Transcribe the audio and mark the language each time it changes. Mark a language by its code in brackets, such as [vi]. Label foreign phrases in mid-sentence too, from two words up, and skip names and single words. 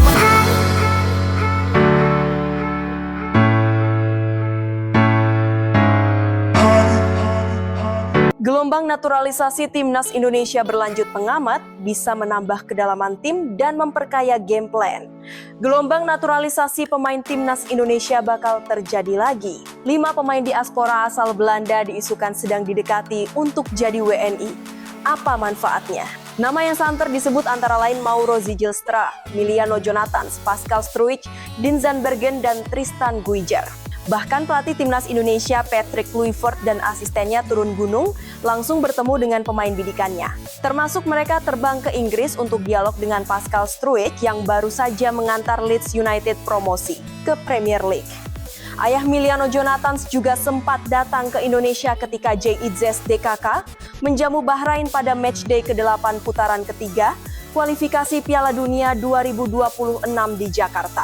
[id] Gelombang naturalisasi timnas Indonesia berlanjut pengamat bisa menambah kedalaman tim dan memperkaya [en] game plan. [id] Gelombang naturalisasi pemain timnas Indonesia bakal terjadi lagi. 5 pemain diaspora asal Belanda diisukan sedang didekati untuk jadi WNI. Apa manfaatnya? Nama yang santer disebut antara lain Mauro Zijlstra, Emiliano Jonathans, Pascal Struijk, Dean Zandbergen, dan Tristan Guijar. Bahkan pelatih timnas Indonesia Patrick Kluivert dan asistennya turun gunung langsung bertemu dengan pemain bidikannya. Termasuk mereka terbang ke Inggris untuk dialog dengan Pascal Struijk yang baru saja mengantar Leeds United promosi ke Premier League. Ayah Emiliano Jonathans juga sempat datang ke Indonesia ketika JIZS DKK menjamu Bahrain pada matchday ke-8 putaran ketiga kualifikasi Piala Dunia 2026 di Jakarta.